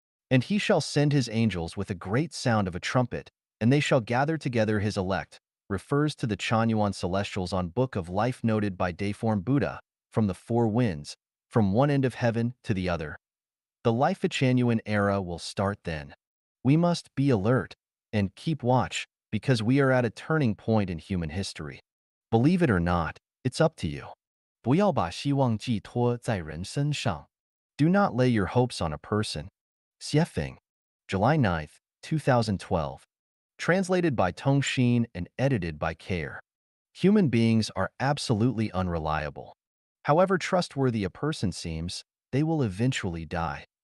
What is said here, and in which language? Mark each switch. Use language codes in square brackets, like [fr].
[en] And he shall send his angels with a great sound of a trumpet, and they shall gather together his elect, refers to the Chanyuan celestials on Book of Life noted by Dayform Buddha, from the four winds, from one end of heaven to the other. The Life-Chanyuan era will start then. We must be alert and keep watch because we are at a turning point in human history. Believe it or not, it's up to you. [zh] 不要把希望寄托在人身上. [en] Do not lay your hopes on a person. Xiefeng, July 9, 2012. Translated by Tong Xin and edited by Care. Human beings are absolutely unreliable. However trustworthy a person seems, they will eventually die.